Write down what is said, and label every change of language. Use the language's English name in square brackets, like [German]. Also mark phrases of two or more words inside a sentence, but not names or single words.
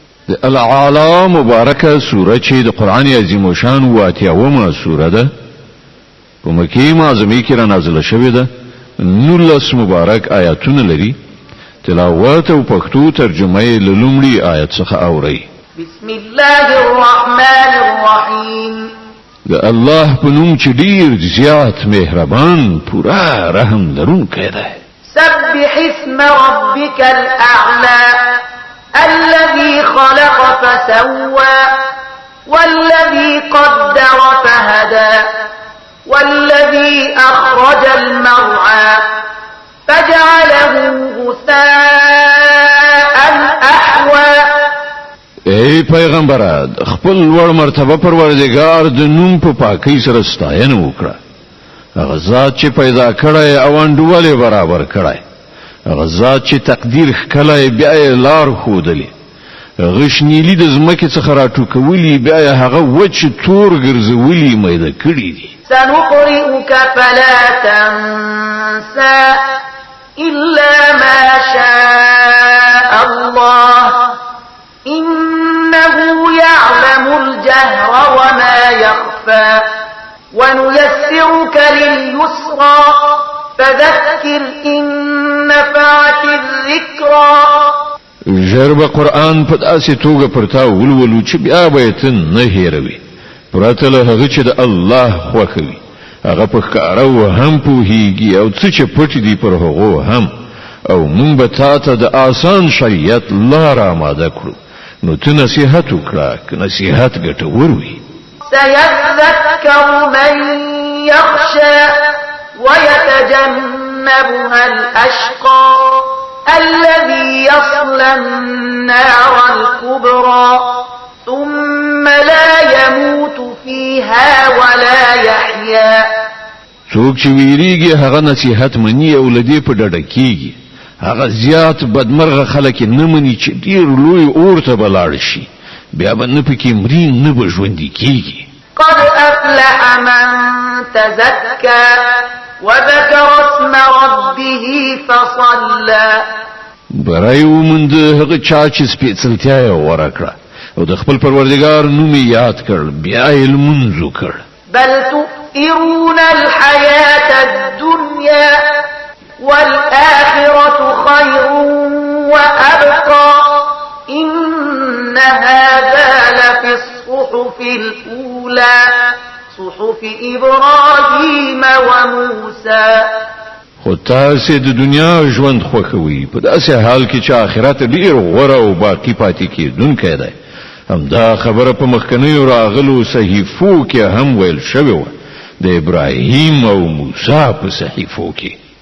[Pashto] الاعلى مبارکه سوره چې د قران عظیم شان واتیاومه سوره ده په مکی معظمه کې را نازله شوې ده 19 مبارک آیاتونه لري تلاوت او پښتو ترجمه یې لومړی آیت څخه اوري [Arabic] بسم الله الرحمن الرحیم [Pashto] د الله په نوم چې ډیر زیات مهربان پورا رحم لرونکی دی [Arabic] سبح اسم ربك الأعلى الذي خلق فسوى والذي قدر فهدى والذي أخرج المرعى فجعله غثاء أحوى [Pashto] ای پیغمبر خپل ور مرتبه پروردگار د نوم په پاکۍ سره ستاینه وکړه هغه ذات چې پیدا کړی او انډولې برابر کړی هغه ذات چې تقدیر خلای بیا لار خودلی غشنیلی د زمکه څخه راټوکولی بیا هغه وچ تور ګرځولی مېده کړی دي [Arabic] سنقرئك فلا تنسى إلا ما شاء الله إنه يعلم الجهر وما يخفى ونيسرك لليسرى فذكر إن نفعت الذكرى [Pashto] جرب قرآن په داسې توګه پرتا ولولو چې بیا به ته نه هېروي پرته له هغه چې د الله خوښوي هغه په ښکاره و هم پوهیږي او څه چې پټ دي پر هغو هم او مونږ به تا ته د آسان شریعت لار آماده کړو نو ته نصیحت وکړه که نصیحت ګټور وي [Arabic] سيذكر من يخشى ويتجنبها الأشقى الذي يصلى النار الكبرى ثم لا يموت فيها ولا يحيا [Pashto] څوک چې ویریږي هغه نصیحت مني او لدی په ډډه کیږي هغه زیات بدمرغه خلک نه مني چې ډیر لوی اورته بلاړ شي بیا به نه پکې مري نه به ژوند کیږي [Arabic] قد أفلح من تزكى وذكر اسم ربه فصلى [Pashto] برایو مند هغه چا چې سپېڅلتیا یې ورکړه او د خپل پروردگار نوم یاد کړ بیا یې لمونځ وکړ [Arabic] بل تؤثرون الحياة الدنيا والآخرة خير وأبقى إن هذا لفي الصحف الأولى صحف إبراهيم وموسى [Pashto] خو تاسو د دنیا ژوند خوښوي په داسې حال کې چې آخرت ډیر غوره او باقی پاتې کېدونکی دی همدا خبره په مخکنیو راغلو صحیفو کې هم ویل شوی و د ابراهیم او موسی په صحیفو کې